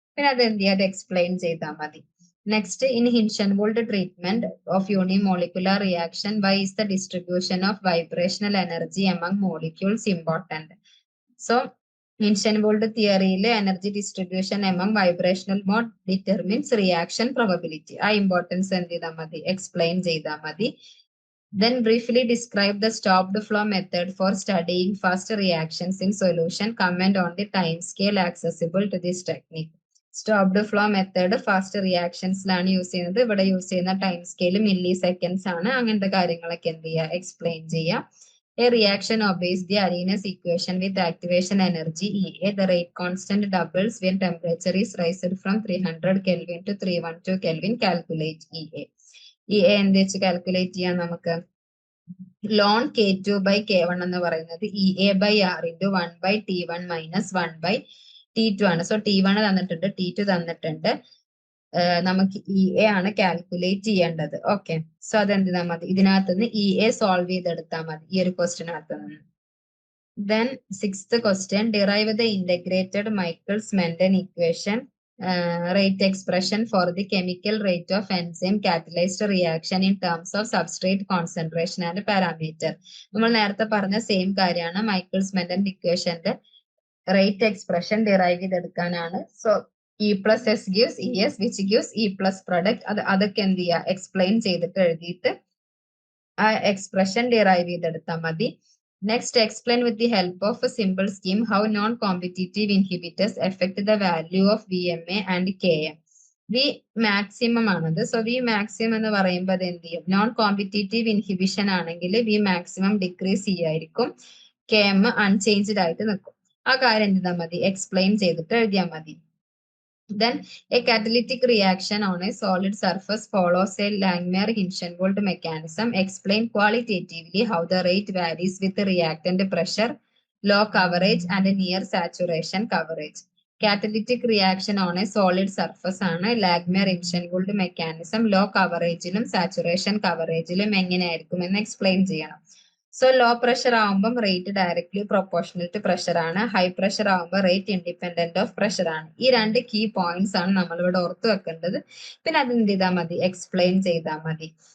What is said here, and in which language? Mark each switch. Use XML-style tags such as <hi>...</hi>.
<ml>പിന്നെ അത് എന്ത് ചെയ്യുക, അത് എക്സ്പ്ലെയിൻ ചെയ്താൽ മതി.</ml> <en>Next, in Hinshelwood treatment of unimolecular reaction why is the distribution of vibrational energy among molecules important. So Hinshelwood തിയറിയിൽ energy distribution among vibrational mode determines reaction probability.</en> <ml>ആ ഇമ്പോർട്ടൻസ് എന്ത് ചെയ്താൽ മതി, എക്സ്പ്ലെയിൻ ചെയ്താൽ മതി.</ml> <en>Then briefly describe the stopped flow method for studying fast reactions in solution. Comment on the time scale accessible to this technique.</en> <ml>Stopped flow method fast റിയാക്ഷൻസിലാണ് use ചെയ്യുന്നത്. ഇവിടെ use ചെയ്യുന്ന time scale milli seconds ആണ്. അങ്ങനത്തെ കാര്യങ്ങളൊക്കെ എന്ത് ചെയ്യുക, explain ചെയ്യാം.</ml> <en>A reaction obeys the Arrhenius equation with activation energy EA. The rate constant doubles when temperature is raised from 300 Kelvin to 312 Kelvin. Calculate EA.</en> <ml>EA എന്ത് വെച്ച് കാൽക്കുലേറ്റ് ചെയ്യാം നമുക്ക്, ലോൺ K2 by K1 എന്ന് പറയുന്നത്</ml> <en>EA by R into 1 by T1 minus 1 by T2</en> <ml>ആണ്. So T1 തന്നിട്ടുണ്ട്, T2 തന്നിട്ടുണ്ട്, നമുക്ക് EA ആണ് കാൽക്കുലേറ്റ് ചെയ്യേണ്ടത്. ഓക്കെ, സോ അതെന്ത് ചെയ്താൽ മതി, ഇതിനകത്ത് നിന്ന് EA സോൾവ് ചെയ്തെടുത്താൽ മതി ഈ ഒരു ക്വസ്റ്റിനകത്ത് നിന്ന്.</ml> <en>Then 6th question, derive the integrated Michaelis Menten equation rate expression for the chemical rate of enzyme catalyzed reaction in terms of substrate concentration and parameter.</en> <ml>നമ്മൾ നേരത്തെ പറഞ്ഞ സെയിം കാര്യമാണ്, മൈക്കിൾസ്-മെന്റൻ ഇക്വേഷന്റെ rate expression derive ചെയ്തെടുക്കാനാണ്.</ml> <en>So E plus S gives ES which gives E plus product.</en> <ml>അതൊക്കെ എന്ത് ചെയ്യുക, explain ചെയ്തിട്ട് എഴുതിയിട്ട് ആ എക്സ്പ്രഷൻ ഡിറൈവ് ചെയ്തെടുത്താൽ മതി.</ml> <en>Next, explain with the help of a simple scheme how non-competitive inhibitors affect the value of VMA and Km.</en> <ml>V maximum ആണത്. So V maximum എന്ന് പറയുമ്പോൾ അത് എന്ത് ചെയ്യും, നോൺ കോമ്പറ്റീറ്റീവ് ഇൻഹിബിഷൻ ആണെങ്കിൽ V maximum decrease ചെയ്യായിരിക്കും, Km unchanged ആയിട്ട് നിൽക്കും. ആ കാര്യം എന്ത് ചെയ്താൽ മതി, എക്സ്പ്ലെയിൻ ചെയ്തിട്ട് എഴുതിയാൽ മതി.</ml> <en>Then a catalytic reaction on a solid surface follows a Langmuir-Hinshelwood mechanism. Explain qualitatively how the rate varies with the reactant pressure, low coverage and near saturation coverage.</en> <ml>Catalytic reaction on a solid surface ആണ് Langmuir-Hinshelwood mechanism. Low coverageലും saturation coverageലും എങ്ങനെയായിരിക്കും എന്ന് explain ചെയ്യണം. So low pressure ആവുമ്പം rate directly proportional to pressure ആണ്, high pressure ആവുമ്പോൾ rate independent of pressure ആണ്. ഈ 2 key points ആണ് നമ്മൾ ഇവിടെ ഓർത്ത് വെക്കേണ്ടത്. പിന്നെ അത് എന്ത് ചെയ്താൽ മതി, എക്സ്പ്ലെയിൻ ചെയ്താൽ മതി.</ml>